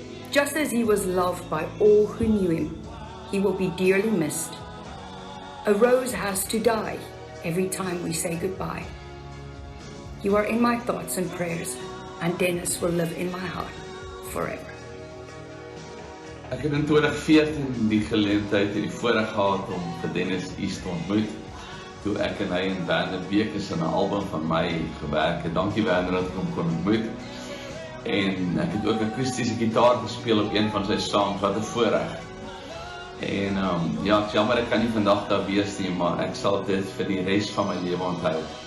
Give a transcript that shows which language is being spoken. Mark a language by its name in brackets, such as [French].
[English] Just as he was loved by all who knew him, he will be dearly missed. A rose has to die every time we say goodbye. You are in my thoughts and prayers, and Dennis will live in my heart forever. [Afrikaans] Ek het in 2014 die geleentheid en die voorreg gehad om vir Dennis East te ontmoet, toe ek en hy in Werner Bekes in 'n album van my gewerk het. Dankie Werner dat ek hom kon ontmoet. En ek het ook akoestiese gitaar gespeel op een van sy songs, wat 'n voorreg. En ja, ek jammer ek kan nie vandag daar wees nie, maar ek sal dit vir die res van my lewe onthou.